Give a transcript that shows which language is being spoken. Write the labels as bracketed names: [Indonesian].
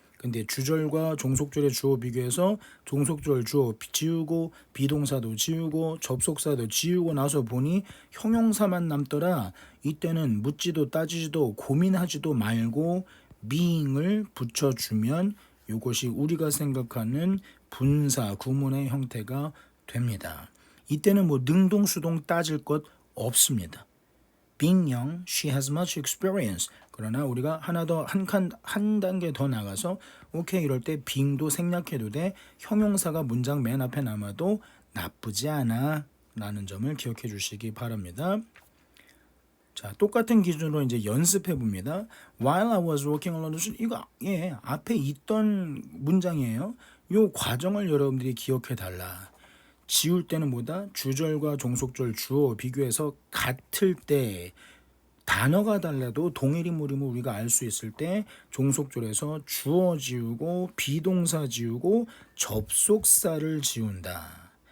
[Korean] 근데 주절과 종속절의 주어 비교해서 종속절 주어 지우고 비동사도 지우고 접속사도 지우고 나서 보니 형용사만 남더라. 이때는 묻지도 따지지도 고민하지도 말고 being을 붙여주면 이것이 우리가 생각하는 분사 구문의 형태가 됩니다. 이때는 뭐 능동수동 따질 것 없습니다. [English] being young, she has much experience. [Korean] 그러나 우리가 한 단계 더 나가서 오케이 이럴 때 being도 생략해도 돼. 형용사가 문장 맨 앞에 남아도 나쁘지 않아 라는 점을 기억해 주시기 바랍니다. 자, 똑같은 기준으로 이제 연습해 봅니다. [English] While I was working on the [Korean] 이거 앞에 있던 문장이에요. 요 과정을 여러분들이 기억해 달라. 지울 때는 뭐다? 주절과 종속절 주어 비교해서 같을 때 단어가 달라도 동일 인물임을 우리가 알 수 있을 때 종속절에서 주어 지우고 비동사 지우고 접속사를 지운다.